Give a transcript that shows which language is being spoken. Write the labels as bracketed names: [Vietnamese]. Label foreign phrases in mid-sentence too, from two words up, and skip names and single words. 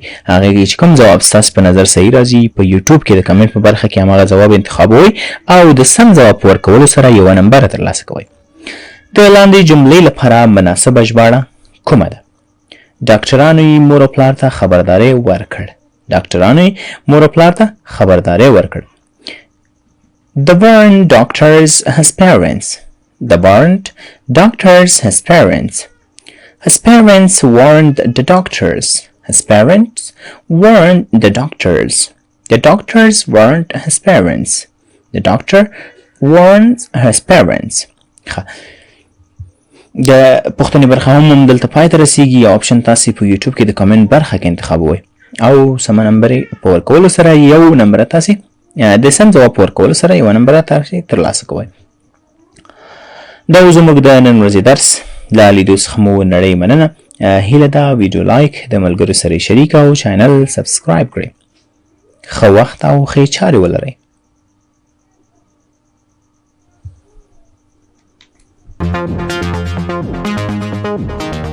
[Pashto] هغې کې چې کوم ځواب ستاسو په نظر صحیح راځي په یوټیوب کې د کمنټ په برخه کې هماغه ځواب انتخابوئ او د سم ځواب په ورکولو سره یوه نمبره ترلاسه کوئ. د لاندې جملې لپاره مناسبه ژباړه کومه ده؟ ډاکټرانو یې مور او پلار ته خبرداری ورکړ. [English] The warned doctors his parents. The warned doctors his parents. His parents warned the doctors. His parents warned the doctors. The doctors warned his parents. The doctor warned his parents. [Pashto] د پوښتنې برخه هم دلته پای ته رسیږي. یو اپشن تاسې په یوټیوب کې د کمنټ برخه کې انتخابوئ او سمه نمبر په ورکولو سره یو نمبر تاسې د سم ځواب په ورکولو سره یوه نمبر تاسې ترلاسه کوئ. دا و زموږ د نن ورځې درس. له لیدو څخه مو نړۍ مننه. هیله ده ویډیو لایک، د ملګرو سره شریک او چینل سبسکرایب کړئ. ښه وخت او ښې چارې ولرئ. [English] Thank you.